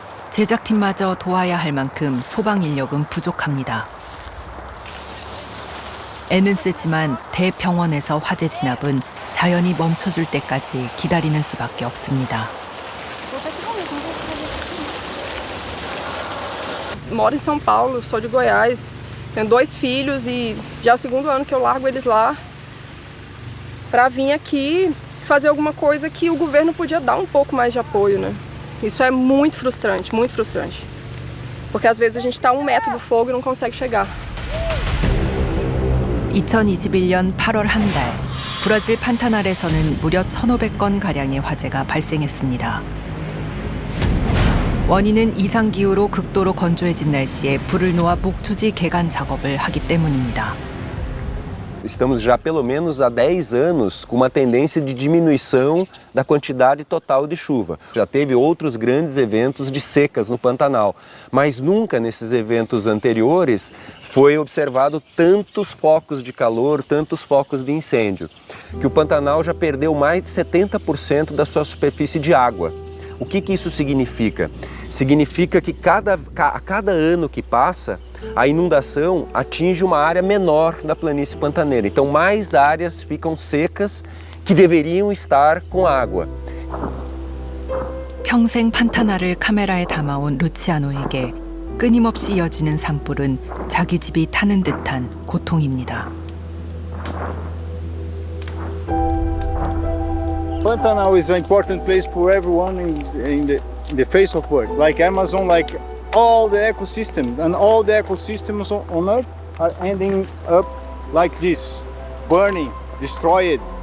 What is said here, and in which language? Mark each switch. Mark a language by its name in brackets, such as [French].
[Korean] 제작팀마저 도와야 할 만큼 소방 인력은 부족합니다. 애는 쓰지만 대평원에서 화재 진압은 자연이 멈춰줄 때까지 기다리는 수밖에 없습니다. [Portuguese] Moro em São Paulo, sou de Goiás, tenho 2 filhos e já é o 2º ano que eu largo eles lá para vir aqui fazer alguma coisa que o governo podia dar um pouco mais de apoio, né? Isso é muito frustrante, porque às vezes a gente está a 1 metro do fogo e não consegue chegar. [Korean] 2021년 8월 한 달, 브라질 판타날에서는 무려 1,500건 가량의 화재가 발생했습니다. 원인은 이상기후로 극도로 건조해진 날씨에 불을 놓아 목초지 개간 작업을 하기 때문입니다. [Portuguese] Estamos já pelo menos há 10 anos com uma tendência de diminuição da quantidade total de chuva. Já teve outros grandes eventos de secas no Pantanal, mas nunca nesses eventos anteriores foi observado tantos focos de calor, tantos focos de incêndio, que o Pantanal já perdeu mais de 70% da sua superfície de água. O que isso significa? Significa que a cada ano que passa, a inundação atinge uma área menor da planície pantaneira. Então, mais áreas ficam secas que deveriam estar com água. [Korean] 평생 판타날을 카메라에 담아온 루치아노에게 끊임없이 이어지는 산불은 자기 집이 타는 듯한 고통입니다. [English] Pantanal is an important place for everyone in the face of Earth. Like Amazon, like all the ecosystem, and all the ecosystems on Earth are ending up like this, burning, destroyed.